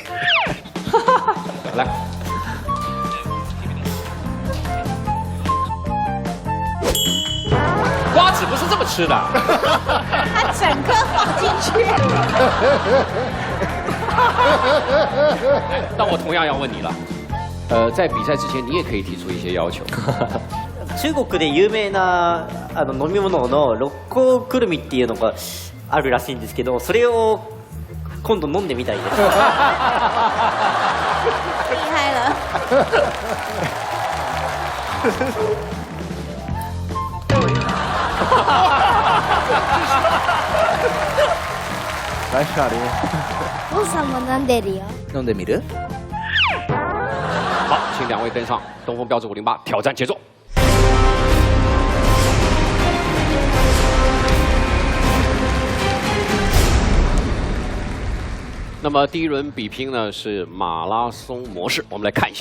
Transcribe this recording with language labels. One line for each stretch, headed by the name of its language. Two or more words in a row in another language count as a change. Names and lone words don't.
Chinese: 来。瓜子不是这么吃的，他整颗放进去。那我同样要问你了，在比赛之前，你也可以提出一些要求。
Japanese: 中国で有名な飲み物の六甲くるみっていうのがあるらしいんですけど、それを今度飲んでみたいです。
Chinese: 厉害了。来，夏琳。
Japanese: お父さんも飲んでるよ。飲んでみる？
Chinese: 好，请2位登上东风标致508挑战杰作。那么第1轮比拼呢是马拉松模式，我们来看一下。